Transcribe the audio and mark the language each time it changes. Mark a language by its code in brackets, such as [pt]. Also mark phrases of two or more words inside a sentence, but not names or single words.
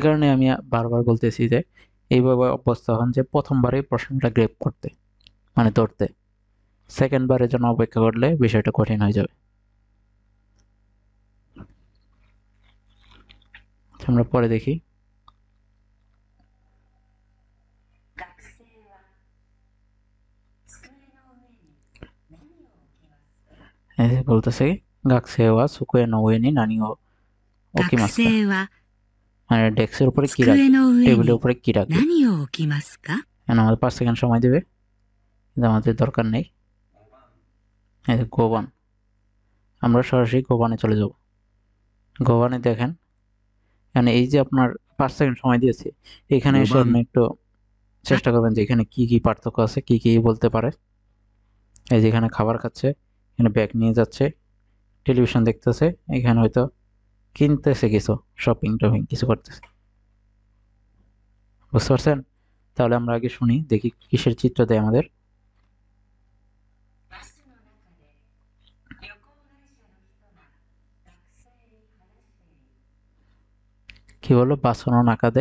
[bn] কারণে আমি বারবার বলতেছি যে এইভাবে অবস্থা হন যে প্রথমবারে প্রশ্নটা গ্রেপ করতে মানে ধরতে সেকেন্ড বারের জন্য অপেক্ষা করলে বিষয়টা কঠিন হয়ে যাবে আমরা পরে দেখি এই যে বলতেছে [ja] 学生は机の上に何を学 ওকিমাসকা 生は [bn] মানে ডেস্কের উপরে কি রাখে [ja] 机の上 [bn] টেবিলের [ja] に [bn] উপরে কি রাখে [ja] 何を置きますか？ [bn] এখন আমাদের 5 সেকেন্ড সময় দিবে কিন্তু আমাদের দরকার নেই এই যে গোবান আমরা সরাসরি গোবানে চলে যাব গোবানে দেখেন মানে এই যে আপনার 5 সেকেন্ড সময় দিয়েছি এখানে এসে গোবান। আপনি একটু চেষ্টা করবেন যে এখানে কি কি পার্থক্য আছে কি কি বলতে পারে এই যে এখানে খাবার খাচ্ছে এখানে ব্যাগ নিয়ে যাচ্ছে টেলিভিশন দেখতেছে এখানে হয়তো কিনতেছে কিছু শপিং টপিং কিছু করতেছে বুঝতে পারছেন তাহলে আমরা আগে শুনি দেখি কিসের চিত্র দেয় আমাদের কি বললো [ja] バスの中で